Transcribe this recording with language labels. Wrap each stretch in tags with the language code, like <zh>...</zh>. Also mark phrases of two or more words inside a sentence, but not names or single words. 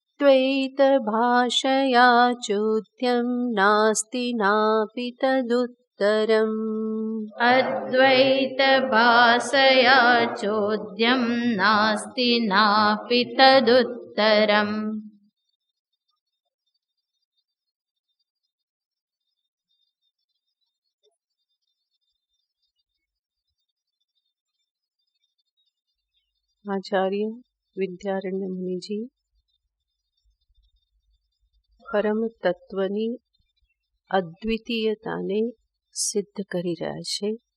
<sa>अद्वैतभाषया चोद्यं नास्ति नापि तदुत्तरम् तदुत्तरम् अद्वैतभासया चोद्यं नास्ति नापि तदुत्तरम्।</sa> <gu>આચાર્ય વિદ્યારણ્ય મુનિજી પરમ તત્વની અદ્વિતીયતાને સિદ્ધ કરી રહ્યા છે.</gu>